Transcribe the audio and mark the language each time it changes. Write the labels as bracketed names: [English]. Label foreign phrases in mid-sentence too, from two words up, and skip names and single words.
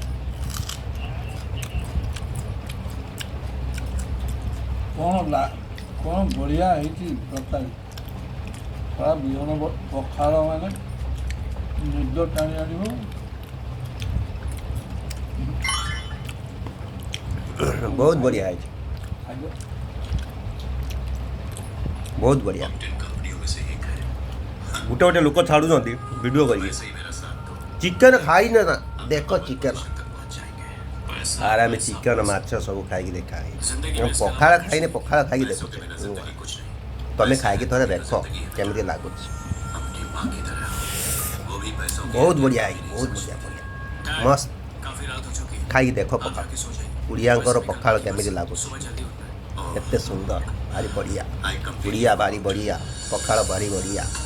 [Odia] କ'ଣ ବଢ଼ିଆ ହେଇଛି ତରକାରୀ ପୁରା ବିହନ ପଖାଳ ମାନେ ନିଦ ଟାଣି ଆଣିବ। ବହୁତ ବଢ଼ିଆ ହେଇଛି ଖାଇବ ବହୁତ ବଢ଼ିଆ [Hindi] टॉप 10 कंपनियों में से एक है। [Odia] ଗୋଟେ ଗୋଟେ ଲୋକ ଛାଡ଼ୁଛନ୍ତି ଭିଡ଼ିଓ କରିକି [Hindi] वैसे ही मेरा साथ दो। [Odia] ଚିକେନ ଖାଇନେ ନା ଦେଖ [Hindi] हम [Odia] ଚିକେନ [Hindi] पोजीशन तक पहुंच जाएंगे। पैसा, [Odia] ଆରେ ଆମେ [Hindi] पैसा, [Odia] ଚିକେନ [Hindi] पैसा। [Odia] ମାଛ ସବୁ ଖାଇକି ଦେଖା [Hindi] जिंदगी [Odia] ହେଇଛି [Hindi] में इसका [Odia] ପଖାଳ [Hindi] नाम कुछ [Odia] ଖାଇନେ [Hindi] नहीं। [Odia] ପଖାଳ ଖାଇକି [Hindi] पैसों के [Odia] ଦେଖୁଛେ [Hindi] बिना जिंदगी कुछ नहीं। [Odia] ତମେ [Hindi] पैसे [Odia] ଖାଇକି [Hindi] है [Odia] ଥରେ [Hindi] तभी तो [Odia] ଦେଖ [Hindi] जिंदगी है। [Odia] କେମିତି ଲାଗୁଛି [Hindi] अपनी माँ की तरह। वो भी पैसों की [Odia] ବହୁତ [Hindi] अहमियत [Odia] ବଢ଼ିଆ [Hindi] कभी [Odia] ହେଇଛି [Hindi] नहीं [Odia] ବହୁତ [Hindi] समझ [Odia] ବଢ଼ିଆ [Hindi] सकती। [Odia] ବଢ଼ିଆ [Hindi] डैड, [Odia] ମସ୍ତ [Hindi] काफी रात हो चुकी है। [Odia] ଖାଇକି ଦେଖ [Hindi] आप [Odia] ପଖାଳ [Hindi] जाके सो जाइए। [Odia] ଓଡ଼ିଆଙ୍କର [Hindi] वैसे भी [Odia] ପଖାଳ [Hindi] कल के [Odia] କେମିତି [Hindi] बस [Odia] ଲାଗୁଛି [Hindi] सुबह जल्दी उठना है। ओह, [Odia] ଏତେ ସୁନ୍ଦର ଭାରି ବଢ଼ିଆ [English] I completely [Odia] ଓଡ଼ିଆ ଭାରି [English] forgot. [Odia] ବଢ଼ିଆ ପଖାଳ ଭାରି ବଢ଼ିଆ